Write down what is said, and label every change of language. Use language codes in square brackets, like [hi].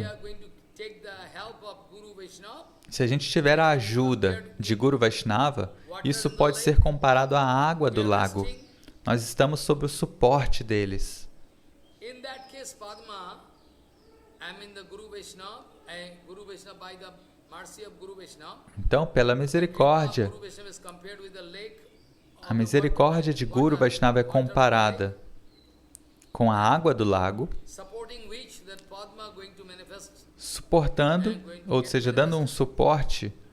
[en] If we are going to take the help of Guru Vaishnava, [pt] se a gente tiver a ajuda de Guru Vaishnava, isso pode ser comparado à água do lago. Nós estamos sob o suporte deles. [en] in that case, Padma, I mean the Guru Vaishnava by the mercy of Guru Vaishnava. [pt] Então, pela misericórdia, [en] Guru Vaishnava is compared with the lake. [pt] a misericórdia de Guru Vaishnava é comparada com a água do lago, [en] Supporting which that Padma going to manifest [pt] suportando, ou seja, dando um suporte